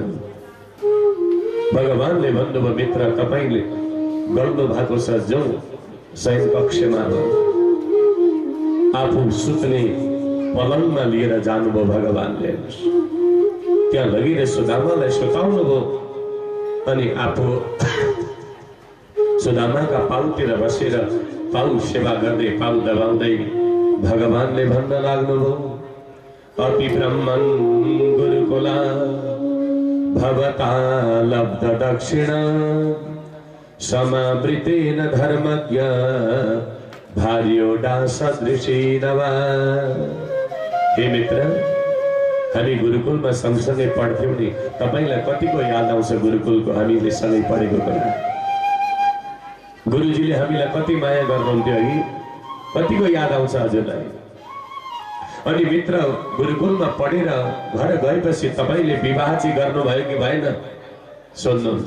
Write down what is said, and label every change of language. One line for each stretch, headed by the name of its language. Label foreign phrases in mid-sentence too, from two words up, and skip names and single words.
Nepali: भगवानले भन्नुभयो मित्र तपाईले गर्नु भएको छ जाउँ शयन कक्षमा आफू सुत्ने पलङमा लिएर जानुभयो भगवानले। त्यहाँ लगेर सुदामालाई सुताउनुभयो अनि आफू सुदामाका पाउतिर बसेर पाउ सेवा गर्दै पाउ दबाउँदै भगवानले भन्न लाग्नुभयो
Sanskrit: अपि ब्रह्मन् गुरुकुला भवता लब्ध दक्षिणा समावृतेन धर्मज्ञ भार्योडा सदृशेनवा।
Nepali: हे मित्र हामी गुरुकुलमा सँगसँगै पढ्थ्यौं नि, तपाईलाई कतिको याद आउँछ गुरुकुलको हामीले सँगै पढेको कुरा? गुरुजीले हामीलाई कति माया गर्नुहुन्थ्यो है, कतिको याद आउँछ हजुरलाई? अनि मित्र गुरुकुलमा पढेर घर गएपछि तपाईले विवाह चाहिँ गर्नुभयो कि भएन सोध्नुहुन्छ।